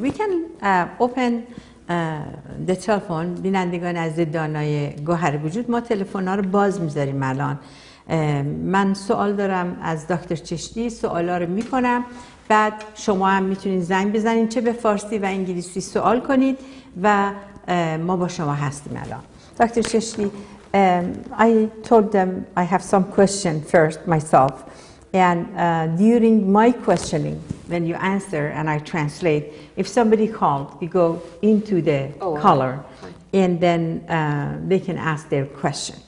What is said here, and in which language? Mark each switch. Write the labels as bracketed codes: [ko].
[en] We can open the telephone. [fa] بینندگان عزیز دانای گوهر وجود، ما تلفن‌ها رو باز میذاریم الان. من سوال دارم از دکتر چشتی، سوالا رو میکنم، بعد شما هم میتونید زنگ بزنید چه به فارسی و انگلیسی سوال کنید و ما با شما هستیم الان. [en] Doctor Chishti, I told them I have some question first myself, and during my questioning, when you answer and I translate, if somebody called, we go into the caller, and then they can ask their question.